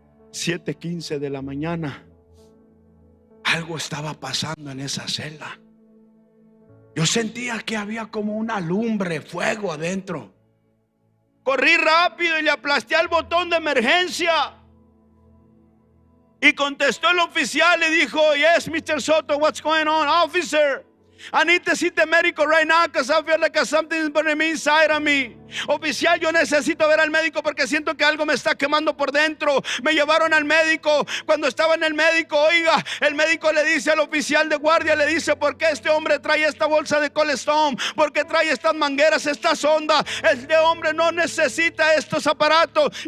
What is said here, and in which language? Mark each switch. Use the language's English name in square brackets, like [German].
[Spanish] 7:15 de la mañana. Algo estaba pasando en esa celda. Yo sentía que había como una lumbre, fuego adentro. Corrí rápido y le aplasté al botón de emergencia. Y contestó el oficial y dijo, [English] yes, Mr. Soto, what's going on, officer? I need to see the medical right now because I feel like something's burning me inside of me. [Spanish] Oficial, yo necesito ver al médico porque siento que algo me está quemando por dentro. Me llevaron al médico. Cuando estaba en el médico, oiga, el médico le dice al oficial de guardia, le dice, ¿por qué este hombre trae esta bolsa de Colestone? ¿Por qué trae estas mangueras, esta sonda? Este hombre no necesita estos aparatos.